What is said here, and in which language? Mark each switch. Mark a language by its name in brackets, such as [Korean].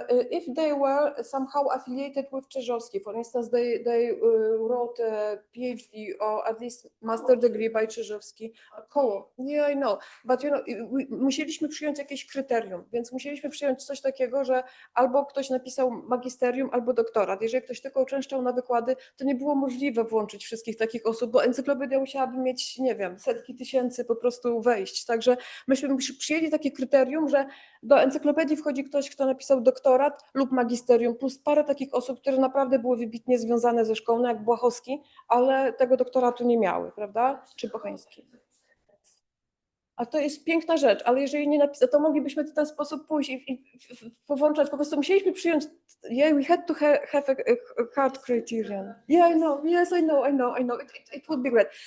[English] If they were somehow affiliated with Czerzowski, for instance, they wrote a PhD or at least master degree by Czerzowski. Yeah, I know. But you know, [Polish] musieliśmy przyjąć jakieś kryterium, więc musieliśmy przyjąć coś takiego, że albo ktoś napisał magisterium, albo doktorat. Jeżeli ktoś tylko uczęszczał na wykłady, to nie było możliwe włączyć wszystkich takich osób, bo encyklopedia musiałaby mieć, nie wiem, setki tysięcy po prostu wejść. Także myśmy przyjęli takie kryterium, że do encyklopedii wchodzi ktoś, kto napisał doktorat lub magisterium, plus parę takich osób, które naprawdę były wybitnie związane ze szkołą, jak Błachowski, ale tego doktoratu nie miały, prawda? Czy Bocheński. A to jest piękna rzecz, ale jeżeli nie napisał, to moglibyśmy w ten sposób pójść i powłączać. Po prostu musieliśmy przyjąć. [English] Yeah, we had to have a hard criterion. Yeah, I know. Yes, I know. It would be great.